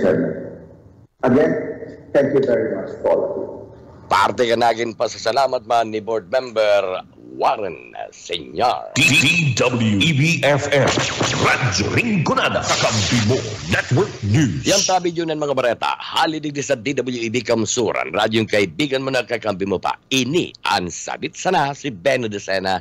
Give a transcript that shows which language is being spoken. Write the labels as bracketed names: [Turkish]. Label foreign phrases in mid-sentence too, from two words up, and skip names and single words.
[English] Chairman. Again, thank you very much to all of you. [Bikol] Parte ka naging pasasalamat man ni Board Member Warren Senyar. DWEBFM Radyo Rinconada Kampi Mo Network News. Yan tabi yun ng mga bareta. Halidig sa DWEB Kamsuran. Radyong kaibigan mo na kakampi mo pa. Ini ang sabit sana si Beno de Sena.